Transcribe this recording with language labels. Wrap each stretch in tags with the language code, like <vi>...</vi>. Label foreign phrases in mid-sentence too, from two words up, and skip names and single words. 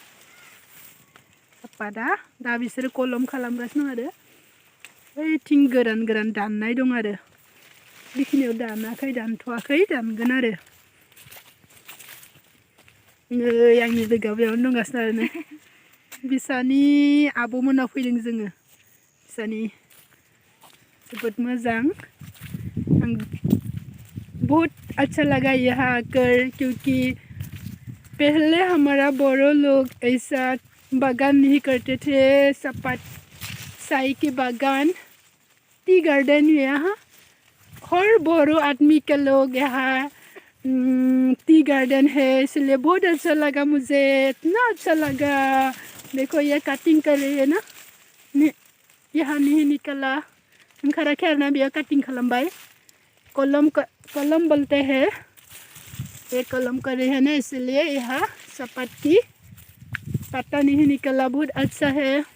<brx>सापाता दा बिसोरो कलम खालामगासिनो दं आरो बैथिं गोरान दाननाय दं आरो बेखिनियाव दानाखै दानथ'वाखै दानगोन आरो नै आंनि लोगोआ बेयावनो दंगासिनो आरो नै बिसानि आब'मोनाव फैदों जोङो बिसानि जोबोद मोजां</brx> <hi>बहुत अच्छा लगा यहाँ आकर क्योंकि पहले हमारा बोरो लोग ऐसा बागान नहीं करते थे सापात साई के बागान टी गार्डन यहाँ हर बोरो आदमी के लोग यहाँ टी गार्डन है इसलिए बहुत अच्छा लगा मुझे इतना अच्छा लगा देखो ये कटिंग कर रही है ना यहाँ नहीं निकला खरा खेरना भी कटिंग खालामबाय कलम बोलते हैं ये कलम कर रहे हैं ना इसलिए यहाँ सापात की पत्ता नहीं निकला बहुत अच्छा है</hi>